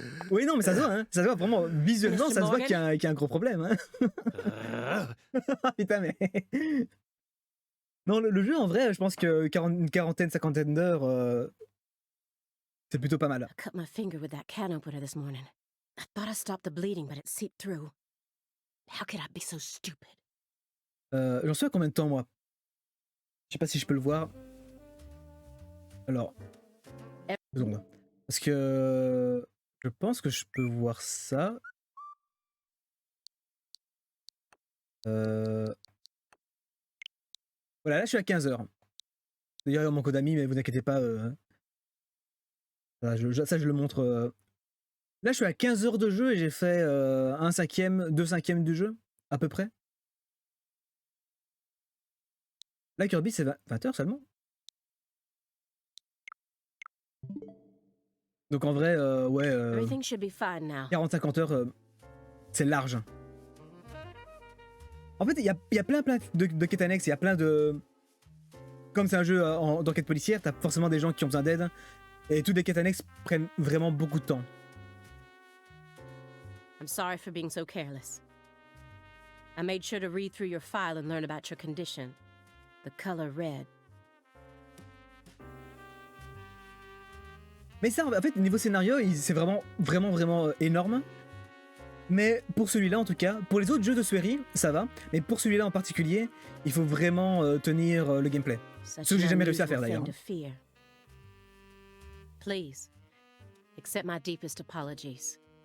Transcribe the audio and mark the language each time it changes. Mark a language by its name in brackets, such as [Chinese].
[French] Oui, non, mais ça se voit, hein. Ça se voit vraiment, visuellement, ça se voit qu'il y a un gros problème. Hein. Putain, mais... Non, le jeu, en vrai, je pense que une quarantaine, cinquantaine d'heures, c'est plutôt pas mal. [English] I cut my finger with that can opener this morning. I thought I stopped the bleeding, but it seeped through. How could I be so stupid? [French] J'en suis à combien de temps, moi? Je sais pas si je peux le voir. Alors... 2 secondes. Parce que... Je pense que je peux voir ça. Voilà, là je suis à 15 heures. D'ailleurs, mon code ami, mais vous inquiétez pas. Voilà, ça, je le montre. Là, je suis à 15 heures de jeu et j'ai fait 1/5, 2/5 du jeu, à peu près. Là, Kirby, c'est 20 heures seulement. Donc en vrai, ouais, [English] Everything should be fine now. [French] 40-50 heures, c'est large. En fait, il y a plein de quêtes annexes, il y a plein de... Comme c'est un jeu d'enquête policière, t'as forcément des gens qui ont besoin d'aide. Et toutes les quêtes annexes prennent vraiment beaucoup de temps. [English] I'm sorry for being so careless. I made sure to read through your file and learn about your condition. The color red. [French] Mais ça, en fait, niveau scénario, c'est vraiment énorme. Mais pour celui-là, en tout cas, pour les autres jeux de série, ça va. Mais pour celui-là en particulier, il faut vraiment tenir le gameplay. Ce que j'ai jamais réussi à faire d'ailleurs. [English] Please, accept my deepest apologies.